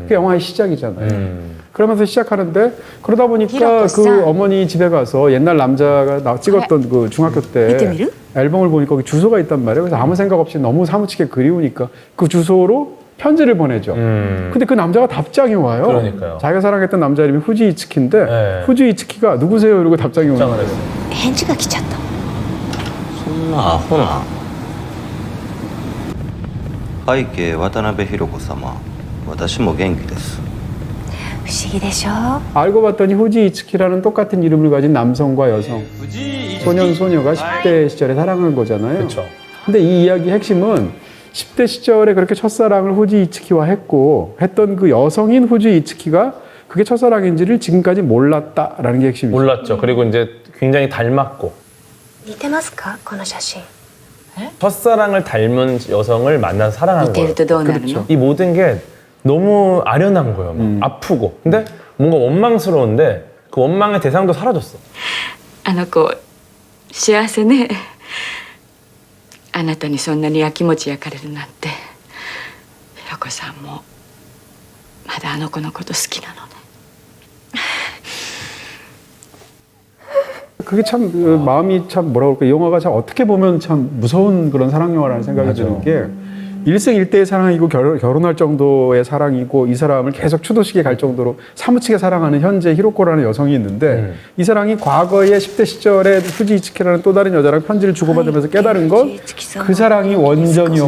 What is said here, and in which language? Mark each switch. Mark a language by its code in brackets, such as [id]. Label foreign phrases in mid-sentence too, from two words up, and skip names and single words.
[ko] 그게 영화의 시작이잖아요. 그러면서 시작하는데 그러다 보니까 그 어머니 집에 가서 옛날 남자가 찍었던 그 중학교 때 앨범을 보니까 거기 주소가 있단 말이에요. 그래서 아무 생각 없이 너무 사무치게 그리우니까 그 주소로 편지를 보내죠. 근데 그 남자가 답장이 와요. 그러니까요. 자기가 사랑했던 남자 이름이 후지 이츠키인데 네. 후지 이츠키가 누구세요? 이러고 답장이 오는 거예요. [ja] 返事が来ちゃった。そんなアホな背景渡辺裕子様私も元気です不思議でしょ。 [ko] 알고 봤더니 후지 이츠키라는 똑같은 이름을 가진 남성과 여성, 소년, 소녀가 10대 시절에 사랑한 거잖아요. 그렇죠. 근데 이 이야기의 핵심은 10대 시절에 그렇게 첫사랑을 후지 이츠키와 했던 그 여성인 후지 이츠키가 그게 첫사랑인지를 지금까지 몰랐다라는 게 핵심이죠. 몰랐죠. 그리고 이제 굉장히 닮았고 [ja] 似てますかこの写真。 [ko] 첫사랑을 닮은 여성을 만나서 사랑한 [ja] 似て [ko] 거예요. [ja] るとどうなるの？ [ko] 그렇죠. 이 모든 게 너무 아련한 거예요. 막 아프고. 근데 뭔가 원망스러운데 그 원망의 대상도 사라졌어. [ja] あの子幸せね。あなたにそんなにやきもち焼かれるなんて。ひろこさんもまだあの子のこと好きなのね。 [ko] 그게 참 마음이 참 뭐라 그럴까 이 영화가 참 어떻게 보면 참 무서운 그런 사랑 영화라는 생각이 드는 게 일생일대의 사랑이고 결혼할 정도의 사랑이고 이 사람을 계속 추도식에 갈 정도로 사무치게 사랑하는 현재 히로코라는 여성이 있는데 이 사랑이 과거의 10대 시절에 후지 이츠키라는 또 다른 여자랑 편지를 주고받으면서 깨달은 건 그 사랑이 원전이었고